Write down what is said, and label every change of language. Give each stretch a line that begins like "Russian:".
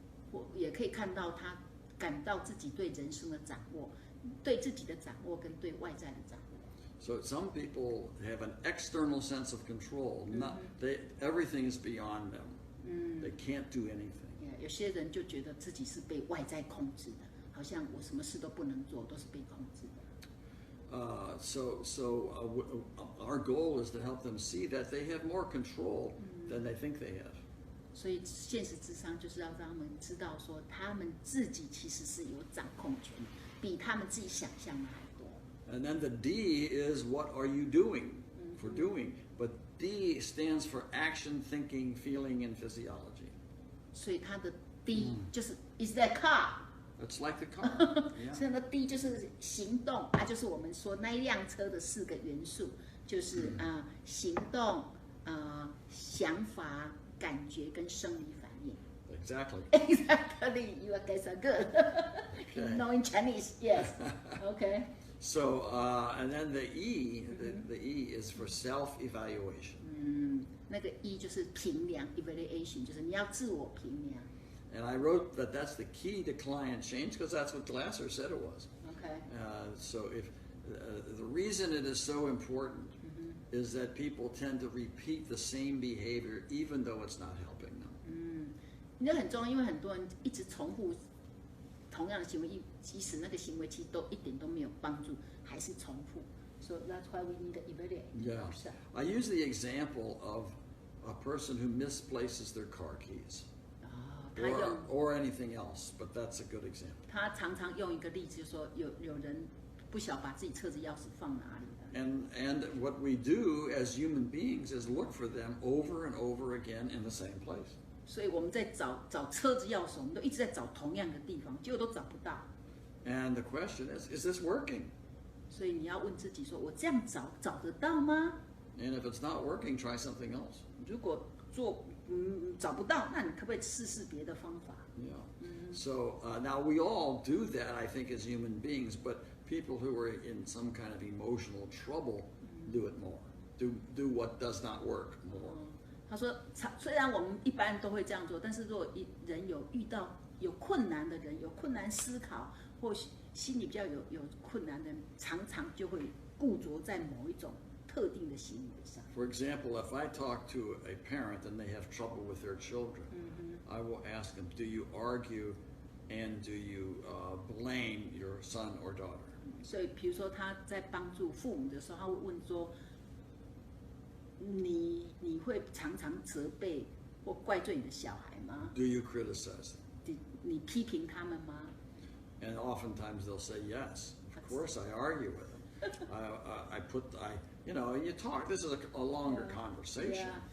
Chinese: 或也可以看到他感到自己对人生的掌握，对自己的掌握跟对外在的掌握。
English: So some people have an external sense of control. Not everything is beyond them. They can't do anything.
Chinese: 有些人就觉得自己是被外在控制的，好像我什么事都不能做，都是被控制的。
English: So our goal is to help them see that they have more control than they think they have.
Chinese: 所以现实智商就是要让他们知道说，他们自己其实是有掌控权，比他们自己想象的还多。
English: And then the D is what are you doing for doing? But D stands for action, thinking, feeling, and physiology.
Chinese: 所以它的 D 就是
English: is that car？ It's like the car. Yeah.
Chinese: 所以呢 D 就是行动，就是我们说那一辆车的4个元素，就是行动、想法、感觉跟生理反应。
English: Exactly. Exactly. You guys are good. You know in Chinese, yes. Okay. So, and then the E, the E is for self-evaluation.
Chinese: 那个 E 就是评量 evaluation， 就是你要自我评量。
English: And I wrote that that's the key to client change because that's what Glasser said it was. Okay. So if the reason it is so important is that people tend to repeat the same behavior even though it's not helping them.
Chinese: 那很重要，因为很多人一直重复同样的行为，即使那个行为其实都一点都没有帮助，还是重复。
English: So that's why we need to evaluate. Yeah. I use the example of a person who misplaces their car keys. Or anything else, but that's a good example.
Chinese: 他常常用一个例子，就说有人不晓把自己车子钥匙放哪里的。
English: And what we do as human beings is look for them over and over again in the same place.
Chinese: 所以我们在找车子钥匙，我们都一直在找同样的地方，结果都找不到。
English: And the question is this working?
Chinese: 所以你要问自己说，我这样找得到吗？
English: And if it's not working, try something else.
Chinese: 如果找不到，那你可不可以试别的方法？
English: Yeah. So now we all do that, I think, as human beings, but people who are in some kind of emotional trouble do it more. Do what does not work more.
Chinese: 他说，虽然我们一般都会这样做，但是如果人有遇到有困难的人，有困难思考，或心里比较有困难的人，常常就会固着在某一种特定的行为上。
English: For example, if I talk to a parent and they have trouble with their children, I will ask them, do you argue and do you blame your son or daughter?
Chinese: 所以，比如说他在帮助父母的时候，他会问说：你会常常责备或怪罪你的小孩吗？
English: Do you criticize them?
Chinese: 你批评他们吗？
English: And oftentimes they'll say yes. Of course, I argue with them. You talk. This is a longer conversation.